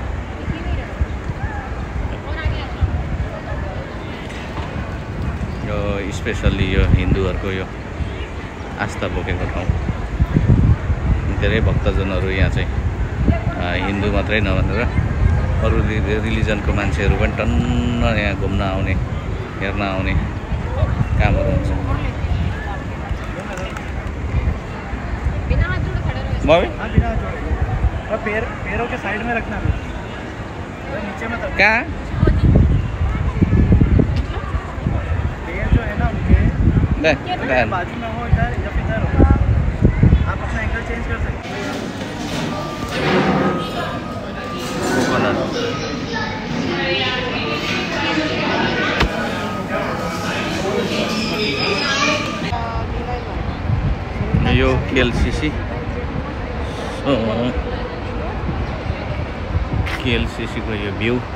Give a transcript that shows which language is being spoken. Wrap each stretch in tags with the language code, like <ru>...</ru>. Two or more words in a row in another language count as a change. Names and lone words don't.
<ne>यो स्पेसल्ली यो हिन्दूहरूको यो आस्था बोकेको ठाउँ। धेरै भक्तजनहरू यहाँ चाहिँ हिन्दू मात्रै नभनेर अरू रिलिजनको मान्छेहरू पनि टन्न यहाँ घुम्न आउने हेर्न आउने कामहरू हुन्छ।</ne> <hi>पैरों के साइड में रखना नीचे में कहाँ पैर जो है ना उनके बाजू में हो इधर या फिर इधर हो। आप अपना</hi> <en>angle change</en> <hi>कर सकते हैं।</hi> <ne>यो केएलसीसी को यो भ्यू</ne>